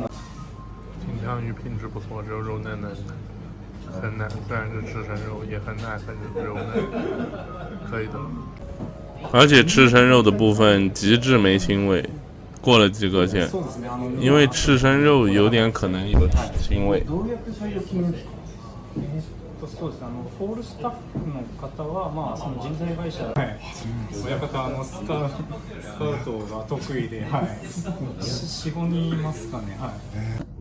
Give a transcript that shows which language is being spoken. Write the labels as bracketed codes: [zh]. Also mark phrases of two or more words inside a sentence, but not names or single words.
[zh] 金枪鱼品质不错，肉肉嫩嫩的，很嫩。虽然是吃生肉，也很嫩，很柔嫩，可以的。而且吃生肉的部分极致没腥味，过了及格线。因为吃生肉有点可能有腥味。 [ja] そうです。ホールスタッフの方は、まあ、その人材会社、はい、親方スカウトが得意で、はい、4、5人いますかね。はい。